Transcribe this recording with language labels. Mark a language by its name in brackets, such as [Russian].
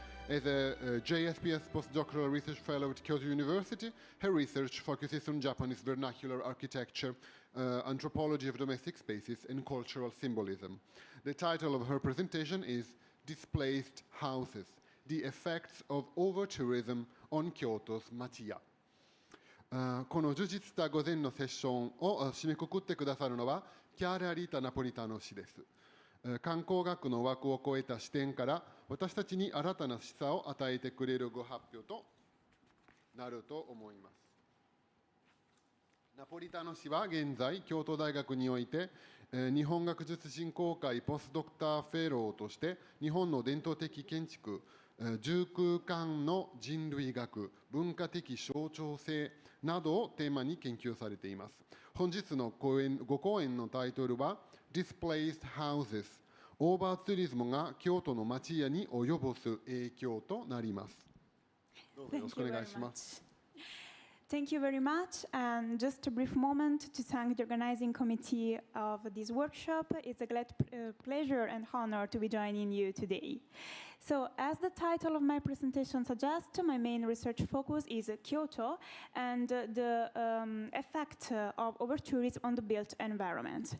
[English] As a JSPS postdoctoral research fellow at Kyoto University, her research focuses on Japanese vernacular architecture, anthropology of domestic spaces, and cultural symbolism. The title of her presentation is Displaced Houses, the Effects of Overtourism on Kyoto's Machiya. [Japanese] この充実した午前のセッションを締めくくってくださるのは、キャラ・リタ・ナポリタノ氏です。観光学の枠を超えた視点から私たちに新たな示唆を与えてくれるご発表となると思います。ナポリタノ氏は現在京都大学において日本学術振興会ポスドクターフェローとして日本の伝統的建築、住空間の人類学、文化的象徴性などをテーマに研究されています。本日のご講演のタイトルはDisplaced Houses、オーバーツーリズムが京都の町家に及ぼす影響となります。どうぞよろしくお願いします。 [English] Thank you very much. And just a brief moment to thank the organizing committee of this workshop. It's a great pleasure and honor to be joining you today. So, as the title of my presentation suggests, my main research focus is Kyoto and the effect of overtourism on the built environment.